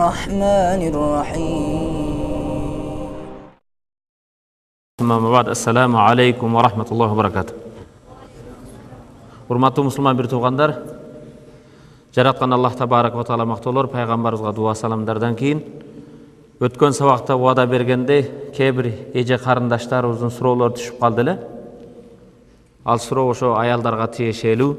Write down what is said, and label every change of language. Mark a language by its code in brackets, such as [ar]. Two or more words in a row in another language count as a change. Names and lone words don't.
[ar] الرحمن الرحيم. السلام عليكم ورحمة الله وبركاته. [ky] Урматтуу мусулман бир туугандар, жараткан [ar] الله تبارك وتعالى [ky] мактоолор, пайгамбарыбызга дуа саламдардан кийин өткөн сабакта убада бергендей кээ бир эже карындаштарыбыздын суроолору түшүп калды эле. Ал суроо ошо аялдарга тиешелүү.